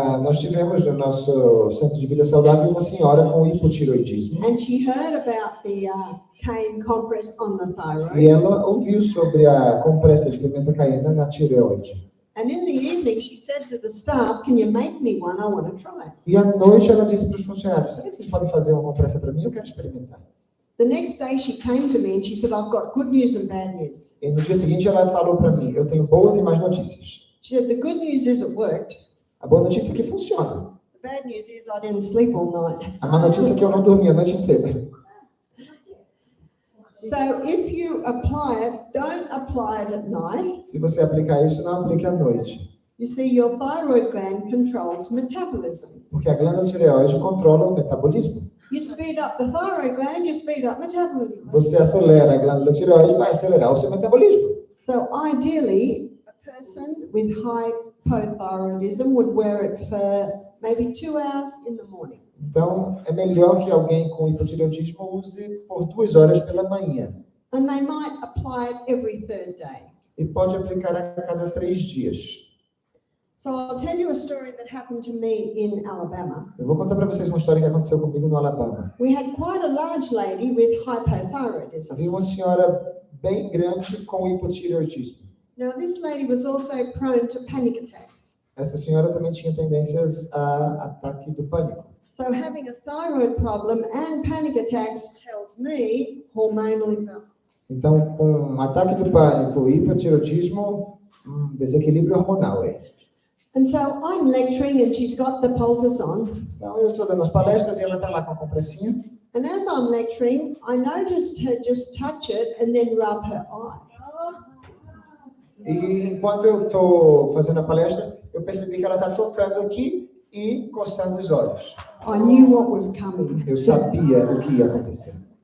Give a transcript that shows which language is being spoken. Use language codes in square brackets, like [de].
[pt] Nós tivemos no nosso centro de vida saudável uma senhora com hipotireoidismo. [en] and she heard about the cane compress on the [pt] E [en] thyroid. [pt] ela ouviu sobre a compressa de pimenta caiena na tireoide. [en] And in the evening, she said to the staff, "Can you make me one? I want to try it." [pt] E à noite ela disse para os funcionários, será que vocês podem fazer uma compressa para mim? Eu quero experimentar. [en] The next day, she came to me and she said, "I've got good news and bad news." [pt] E no dia seguinte ela falou para mim, eu tenho boas e más notícias. [en] She said, "The good news is it worked. [pt] A boa notícia é que funciona. [en] The bad news is I didn't sleep all night." [pt] A má notícia é que eu não dormi a noite inteira. [en] So if you apply it, don't apply it at night. [pt] Se você aplicar isso, não aplique à noite. [en] You see, your thyroid gland controls metabolism. [pt] Porque a glândula tireoide controla o metabolismo. [en] You speed up the thyroid gland, you speed up metabolism. [pt] Você acelera a glândula tireoide, vai acelerar o seu metabolismo. [en] So ideally, a person with hypothyroidism would wear it for maybe 2 hours in the morning. [pt] Então, é melhor que alguém com hipotireoidismo use por 2 horas pela manhã. [en] And they might apply it every third day. [pt] E pode aplicar a cada 3 dias. [en] So I'll tell you a story that happened to me in Alabama. [pt] Eu vou contar para vocês uma história que aconteceu comigo no Alabama. [en] We had quite a large lady with hypothyroidism. [pt] Havia uma senhora bem grande com hipotireoidismo. [en] Now this lady was also prone to panic attacks. [pt] Essa senhora também tinha tendências a ataque do pânico. [en] So having a thyroid problem and panic attacks tells me hormonal imbalance. [pt] Então, com um ataque do pânico e hipotireoidismo, desequilíbrio hormonal é. [en] And so I'm lecturing and she's got the poultice on. [pt] Então, eu estou dando as palestras e ela está lá com a compressinha. [en] And as I'm lecturing, I noticed her just touch it and then rub her eye. [pt] E enquanto eu estou fazendo a palestra, eu percebi que ela está tocando aqui e coçando os olhos. [en] I knew what was coming. [pt] Eu sabia o que ia acontecer.